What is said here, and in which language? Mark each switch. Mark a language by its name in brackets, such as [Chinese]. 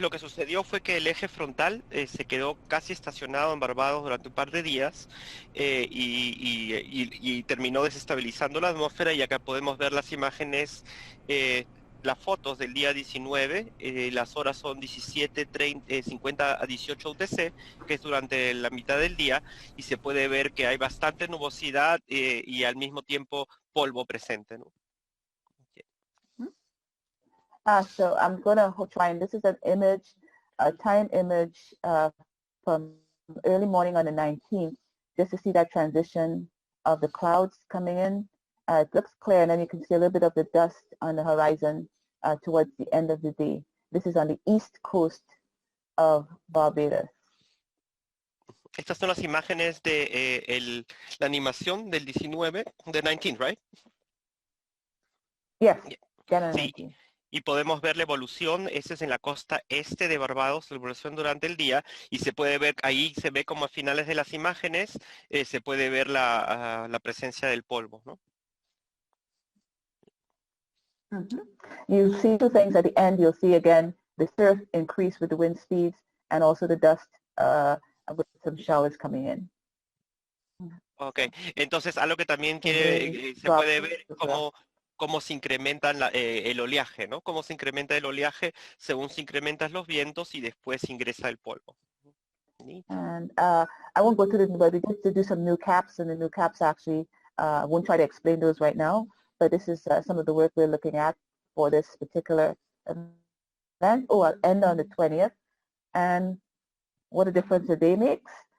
[Spanish] lo que sucedió fue que el eje frontal se quedó casi estacionado en Barbados durante un par de días y terminó desestabilizando la atmósfera, y acá podemos ver las imágenes, las fotos del día 19, las horas son 17:50 a 18 UTC, que es durante la mitad del día, y se puede ver que hay bastante nubosidad y al mismo tiempo polvo presente, ¿no? [English] So I'm going to try, and this is an image, a time image from early morning on the 19th, just to see that transition of the clouds coming in. It looks clear, and then you can see a little bit of the dust on the horizon towards the end of the day. This is on the east coast of Barbados. [Spanish] Estas son las imágenes de la animación del 19, de 19, right? [English] Yes, Yeah. January [Spanish] Sí. [English] 19th. [Spanish] Y podemos ver la evolución. Este es en la costa este de Barbados, la evolución durante el día, y se puede ver, ahí se ve como a finales de las imágenes, se puede ver la presencia del polvo, ¿no? [English] You see two things at the end. You'll see again the surf increase with the wind speeds, and also the dust with some showers coming in. [Spanish] Ok, entonces algo que también [English] Very [Spanish] se puede [English] dark [Spanish] ver [English] as well. [Spanish] cómo se incrementa el oleaje, ¿no? Cómo se incrementa el oleaje según se incrementan los vientos y después ingresa el polvo. [English] And I won't go through this, but we get to do some new caps, and the new caps actually, I won't try to explain those right now, but this is some of the work we're looking at for this particular event. Oh, I'll end on the 20th. And what a difference a day makes.